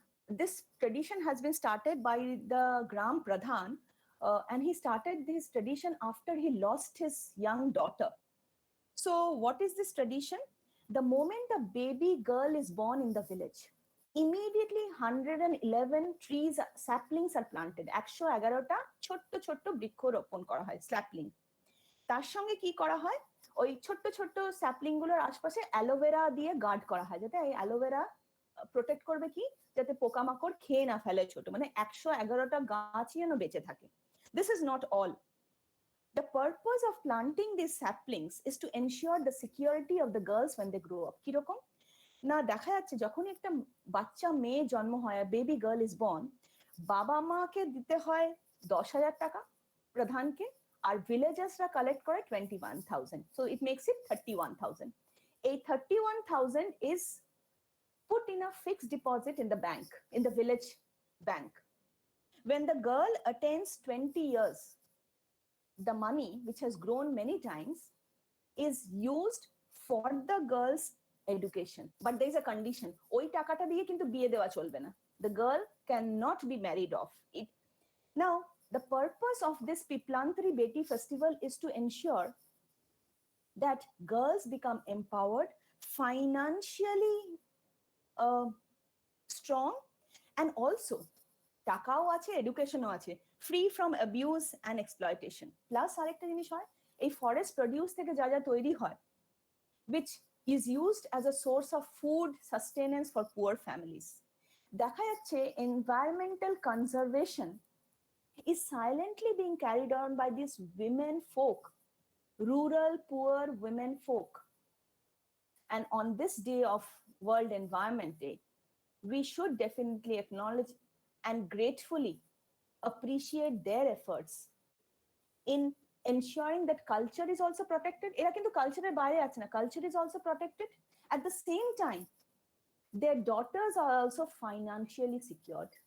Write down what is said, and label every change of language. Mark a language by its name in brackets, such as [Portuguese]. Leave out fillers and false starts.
[English] This tradition has been started by the Gram Pradhan, and he started this tradition after he lost his young daughter. So what is this tradition? The moment a baby girl is born in the village, immediately 111 trees, saplings are planted. [Bangla] 111টা ছোট্ট ছোট্ট বৃক্ষ রোপণ করা হয়, sapling. তার সঙ্গে কি করা হয়, ওই ছোট্ট ছোট্ট স্যাপলিং গুলোর আশপাশে অ্যালোভেরা দিয়ে গার্ড করা হয়, যাতে এই অ্যালোভেরা প্রোটেক্ট করবে কি, যাতে পোকামাকড় খেয়ে না ফেলে ছোট, মানে 111টা গাছই যেন বেঁচে থাকে। [English] This is not all. The purpose of planting these saplings is to ensure the security of the girls when they grow up. [Bangla] কিরকম না, দেখা যাচ্ছে যখন একটা বাচ্চা মেয়ে জন্ম হয়, বেবি গার্ল ইজ বর্ন, বাবা মাকে দিতে হয় 10,000 টাকা প্রধানকে, আর ভিলেজার্সরা কালেক্ট করে 21,000, [English] so it makes it 31,000. এই 31,000 is put in a fixed deposit in the bank, in the village bank. When the girl attains 20 years, the money, which has grown many times, is used for the girl's education. But there is a condition, [Bangla] ওই টাকাটা দিয়ে কিন্তু বিয়ে দেওয়া চলবে না, [English] the girl cannot be married off it. Now the purpose of this Piplantri Beti festival is to ensure that girls become empowered, financially strong, and also [Bangla] টাকাও আছে, এডুকেশনও আছে, [English] Free from abuse and exploitation. [Bangla] Plus আরেকটা জিনিস হয়, এই forest produce থেকে যা যা তৈরি হয়, [English] which is used as a source of food sustenance for poor families. [Bangla] দেখা যাচ্ছে [English] environmental conservation is silently being carried on by these women folk, rural poor women folk. And on this day of World Environment Day, we should definitely acknowledge and gratefully appreciate their efforts in ensuring that culture is also protected. [Bangla] এরা কিন্তু কালচারের বাইরে আছে না, [English] culture is also protected. At the same time, their daughters are also financially secured.